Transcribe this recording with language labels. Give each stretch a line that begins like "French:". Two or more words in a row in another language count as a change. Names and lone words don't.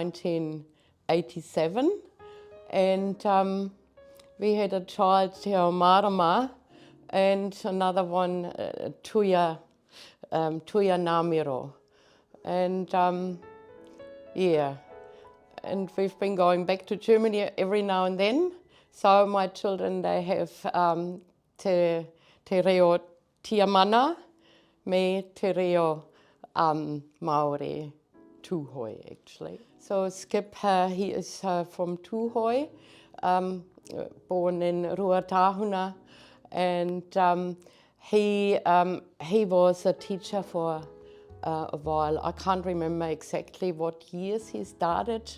English: 1987 and we had a child, Te Ao Marama, and another one, Tuia Namiro. And yeah, and we've been going back to Germany every now and then. So my children, they have
Māori: te reo tiamana, me te reo Maori,
English: Tūhoi actually. So Skip, he is from Tūhoi, born in Ruatahuna, and he was a teacher for a while. I can't remember exactly what years he started.